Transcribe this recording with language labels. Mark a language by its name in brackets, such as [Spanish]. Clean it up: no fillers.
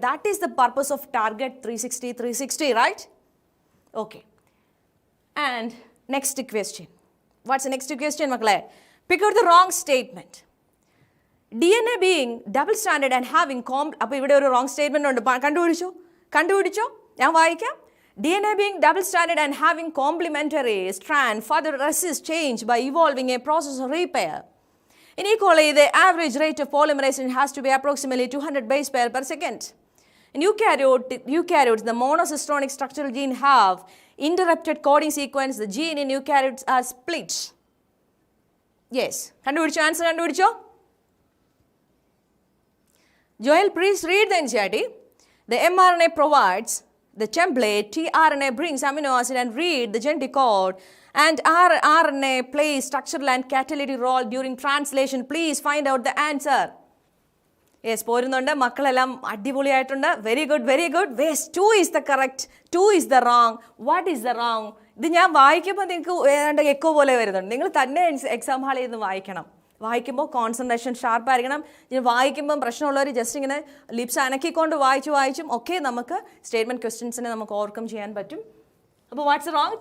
[English] That is the purpose of target 360, right? Okay. And next question. What's next question മക്കളെ? Pick out the wrong statement. DNA being double stranded and having [Malayalam] അപ്പോൾ ഇവിടെ ഒരു wrong statement ഉണ്ട്. കണ്ടുപിടിച്ചോ? ഞാൻ വായിക്കാം. [English] DNA being double stranded and having complementary strand further resists change by evolving a process of repair. In E. coli, the average rate of polymerization has to be approximately 200 base pair per second. In eukaryotes, the monocystronic structural gene have interrupted coding sequence. The gene in eukaryotes are split. Yes. [Malayalam] Answer കണ്ടുപിടിച്ചോ? [English] Joel, please read the NCERT. The mRNA provides the template, tRNA brings amino acid and read the genetic code, and RNA plays structural and catalytic role during translation. Please find out the answer. [Malayalam] Yes, പോരുന്നുണ്ട് മക്കളെല്ലാം അടിപൊളിയായിട്ടുണ്ട്. [English] Very good. Yes, 2 is the correct, 2 is the wrong. What is the wrong? [Malayalam] ഇത് ഞാൻ വായിക്കുമ്പോൾ നിങ്ങൾക്ക് ഏതാണ്ട് echo പോലെ വരുന്നുണ്ട്. നിങ്ങൾ തന്നെ എക്സാം ഹാളിൽ നിന്ന് വായിക്കുമ്പോൾ കോൺസെൻട്രേഷൻ ഷാർപ്പായിരിക്കണം. ഇനി വായിക്കുമ്പം പ്രശ്നമുള്ളവർ ജസ്റ്റ് ഇങ്ങനെ ലിപ്സ് അനക്കിക്കൊണ്ട് വായിച്ചും ഒക്കെ നമുക്ക് സ്റ്റേറ്റ്മെൻറ്റ് ക്വസ്റ്റ്യൻസിനെ നമുക്ക് ഓവർകം ചെയ്യാൻ പറ്റും. അപ്പോൾ [English] What's wrong?